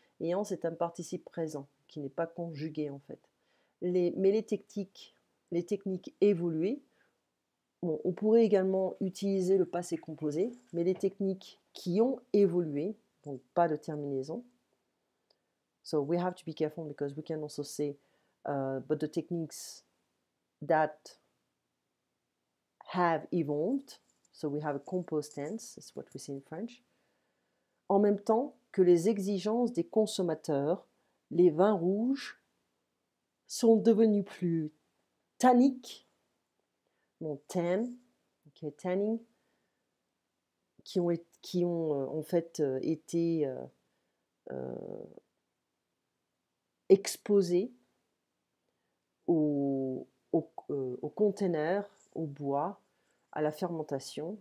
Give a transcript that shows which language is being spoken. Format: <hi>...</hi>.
<fr>Ayant, c'est un participe présent, qui n'est pas conjugué en fait. Mais les techniques évoluées, bon, on pourrait également utiliser le passé composé, mais les techniques qui ont évolué, donc pas de terminaison.</fr> <en>So we have to be careful because we can also say, but the techniques that have evolved, so we have a composed tense, that's what we say in French.</en> <fr>En même temps que les exigences des consommateurs, les vins rouges sont devenus plus tanniques, bon, okay, tanning, qui ont en fait été exposés au container, au bois, à la fermentation.</fr>